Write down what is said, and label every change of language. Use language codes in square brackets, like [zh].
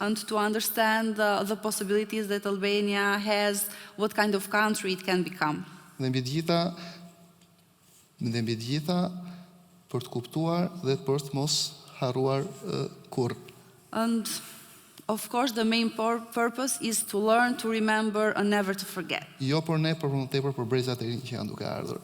[en] and to understand the possibilities that Albania has, what kind of country it can become. [sq] Dhe mbi të gjitha për të kuptuar dhe për të mos harruar kurrë. [en] And of course, the main purpose is to learn, to remember, and never to forget. [sq] Jo për ne, por më tepër për brezat e rinj që janë duke ardhur.